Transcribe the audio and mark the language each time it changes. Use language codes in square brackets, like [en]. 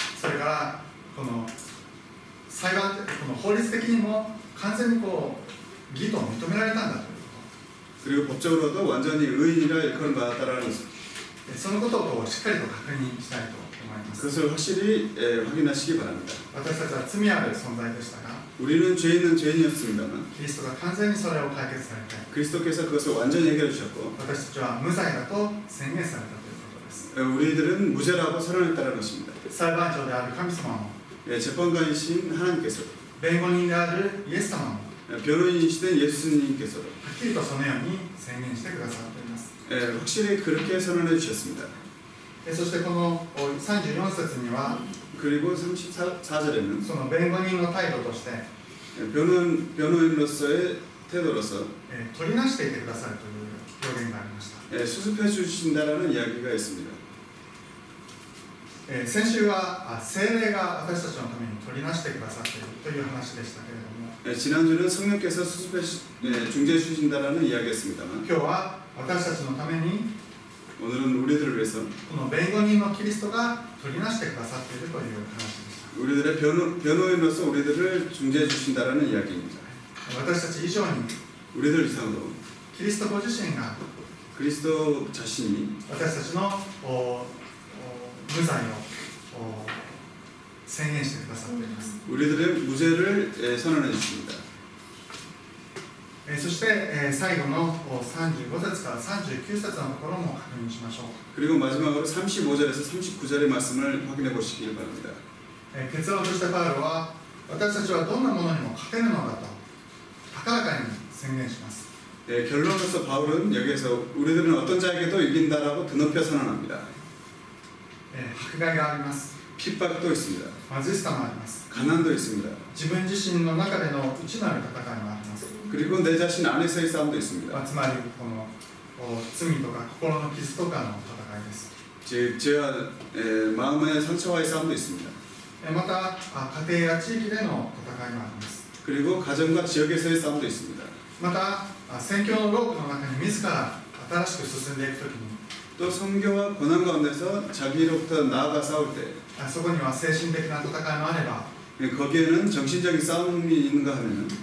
[ja] それからこの裁判この法律的にも完全に義と認められたんだということ。 [ko] 그리고 법적으로도 완전히 의인이라 일컬음 받았다라는 것. [ja] そのことをしっかりと確認したいと思います。 [ko] 그것을 확실히 확인하시기 바랍니다. [ja] 私たちは罪ある存在でしたが、 [ko] 우리는 죄 있는 죄인이었습니다만 [ja] キリストが完全にそれを解決されて、 [ko] 그리스도께서 그것을 완전히 해결해 주셨고 [ja] 私たちは無罪だと宣言されたということです。 [ko] 우리들은 무죄라고 선언했다는 것입니다. [ja] 裁判長である神様も、 [ko] 재판관이신 하나님께서 [ja] 弁護人であるイエス様も、 [ko] 변호인이시된 예수님께서도 [ja] はっきりとそのように宣言してくださっています。 [ko] 확실히 그렇게 선언해 주셨습니다. [ja] そしてこの34節には [ko] 그리고 34절에는 [ja] その弁護人の態度として、 [ko] 변호인으로서의 태도로서 [ja] 取りなしていてくださるという表現がありました。 [ko] 수습해 주신다라는 이야기가 있습니다. [ja] 先週は聖霊が私たちのために取りなしてくださっているという話でしたけれども、 [ko] 지난주는 성령께서 수습해 중재해 주신다라는 이야기였습니다만 [ja] 今日は私たちのために [ko] 오늘은 우리들을 위해서 [ja] この弁護人のキリストが取りなしてくださっているという話でした。 [ko] 우리들의 변호인으로서 우리들을 중재해 주신다라는 이야기입니다. [ja] 私たち以上に [ko] 우리들 이상으로 [ja] キリストご自身が [ko] 그리스도 자신이 [ja] 私たちの無罪を宣言してくださっています。 [ko] 우리들의 무죄를 선언해 주십니다. [ja] そして、最後の35節から39節のところも確認しましょう。 [ko] 그리고 마지막으로 35절에서 39절의 말씀을 확인해 보시길 바랍니다. [ja] 結論としてパウロは私たちはどんなものにも勝てるのだと高らかに宣言します。 [ko] 결론으로서 바울은 여기에서 우리들은 어떤 자에게도 이긴다라고 드높여 선언합니다. [ja] 迫害があります。 [ko] 핍박도 있습니다. [ja] 貧しさもあります。 [ko] 가난도 있습니다. [ja] 自分自身の中での内なる戦いもあります。 [ko] 그리고 내 자신 안에서의 싸움도 있습니다. [ja] つまりこの罪とか心の傷とかの戦いです。 [ko] 즉 죄와 마음의 상처와의 싸움도 있습니다. [ja] また家庭や地域での戦いもあります。 [ko] 그리고 가정과 지역에서의 싸움도 있습니다. [ja] また宣教のロープの中に自ら新しく進んでいくときに [ko] 또 선교와 고난 가운데서 자기로부터 나아가 싸울 때 [ja] そこには精神的な戦いもあれば [ko] 거기에는 정신적인 싸움이 있는가 하면